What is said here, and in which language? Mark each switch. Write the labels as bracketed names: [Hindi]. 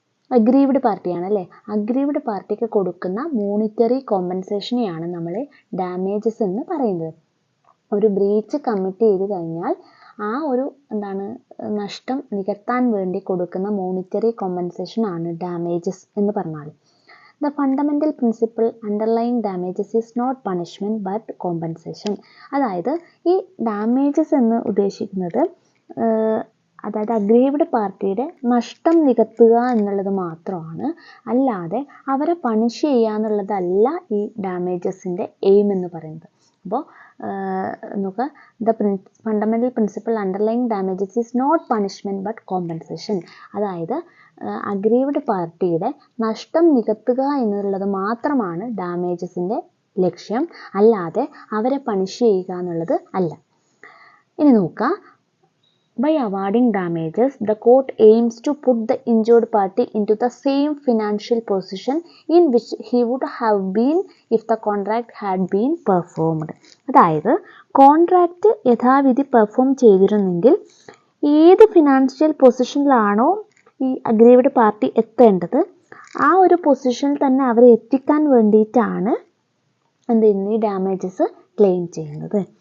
[Malayalam] Aggrieved പാർട്ടിയാണ് അല്ലേ? Aggrieved പാർട്ടിക്ക് കൊടുക്കുന്ന മോണിറ്ററി കോമ്പൻസേഷനെയാണ് നമ്മൾ ഡാമേജസ് എന്ന് പറയുന്നത്. ഒരു ബ്രീച്ച് കമ്മിറ്റ് ചെയ്ത് കഴിഞ്ഞാൽ ആ ഒരു നഷ്ടം നികത്താൻ വേണ്ടി കൊടുക്കുന്ന മോണിറ്ററി കോമ്പൻസേഷൻ ആണ് ഡാമേജസ് എന്ന് പറഞ്ഞാൽ. [English] The fundamental principle underlying damages is not punishment but compensation. [Malayalam] അതായത് ഈ ഡാമേജസ് എന്ന് ഉദ്ദേശിക്കുന്നത് അതായത് അഗ്രീവ്ഡ് പാർട്ടിയുടെ നഷ്ടം നികത്തുക എന്നുള്ളത് മാത്രമാണ്, അല്ലാതെ അവരെ പണിഷ് ചെയ്യുക എന്നുള്ളതല്ല ഈ ഡാമേജസിൻ്റെ എയിം എന്ന് പറയുന്നത്. അപ്പോൾ നോക്കുക, [English] The fundamental principle underlying damages is not punishment but compensation. [Malayalam] അതായത് അഗ്രീവ്ഡ് പാർട്ടിയുടെ നഷ്ടം നികത്തുക എന്നുള്ളത് മാത്രമാണ് ഡാമേജസിൻ്റെ ലക്ഷ്യം, അല്ലാതെ അവരെ പണിഷ് ചെയ്യുക എന്നുള്ളത് അല്ല. ഇനി നോക്കുക, [English] by awarding damages, the court aims to put the injured party into the same financial position in which he would have been if the contract had been performed. [Malayalam] അതായത് കോൺട്രാക്റ്റ് യഥാവിധി പെർഫോം ചെയ്തിരുന്നെങ്കിൽ ഏത് financial പൊസിഷനിലാണോ ഈ aggrieved party എത്തേണ്ടത് ആ ഒരു പൊസിഷനിൽ തന്നെ അവരെ എത്തിക്കാൻ വേണ്ടിയിട്ടാണ് ഈ ഡാമേജസ് ക്ലെയിം ചെയ്യുന്നത്.